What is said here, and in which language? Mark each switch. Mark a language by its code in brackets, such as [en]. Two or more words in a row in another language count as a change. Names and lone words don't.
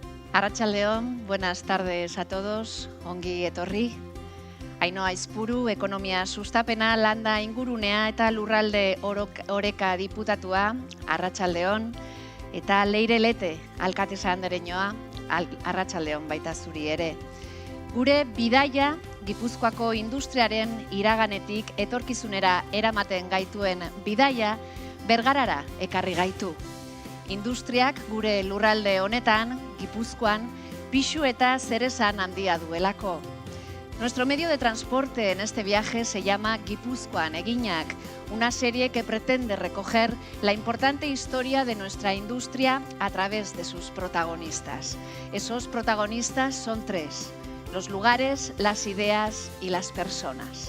[eu] Arratsaldeon, [es] buenas tardes a todos, [eu] ongi etorri. Ainhoa Aizpuru, ekonomia sustapena, landa ingurunea eta lurralde oreka diputatua, arratsaldeon, eta Leire Lete, alkatesa andereñoa, arratsaldeon baita zuri ere. Gure bidaia, Gipuzkoako industriaren iraganetik etorkizunera eramaten gaituen bidaia, Bergarara ekarri gaitu. Industriak gure lurralde honetan, Gipuzkoan, pisu eta zeresan handia duelako. [es] Nuestro medio de transporte en este viaje se llama Gipuzkoan Eginak, una serie que pretende recoger la importante historia de nuestra industria a través de sus protagonistas. Esos protagonistas son tres: los lugares, las ideas y las personas.